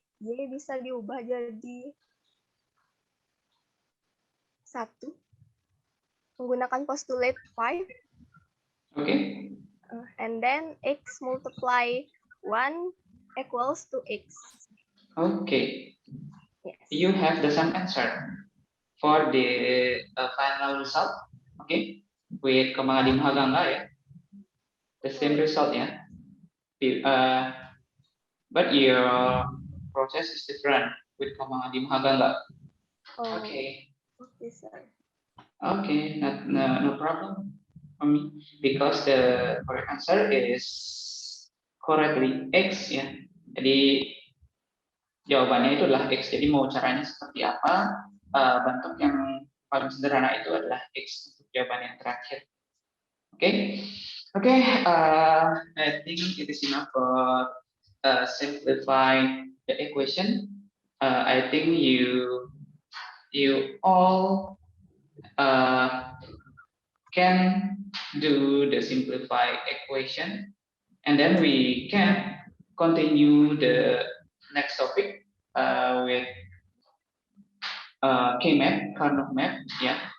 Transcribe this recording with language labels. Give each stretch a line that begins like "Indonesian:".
Indonesian: Y bisa diubah jadi 1 menggunakan postulate 5,
English: Okay. and then X multiply 1 equals to X. Okay. Yes. You have the same answer for the final result. Okay. With Kamadi Mahaganga, ya. The same result, ya. But your process is different with Kamadi Mahaganga. Oh, Okay. okay, sir. Okay, no problem for me because the correct answer is correctly X, ya.
Indonesian: Jadi jawabannya itu adalah X. Jadi mau caranya seperti apa? Bentuk yang paling sederhana itu adalah X untuk jawaban yang terakhir. Oke, oke.
English: I think it is enough for simplify the equation. I think you all can do the simplified equation, and then we can continue the next topic with K-map, Karnaugh map, ya.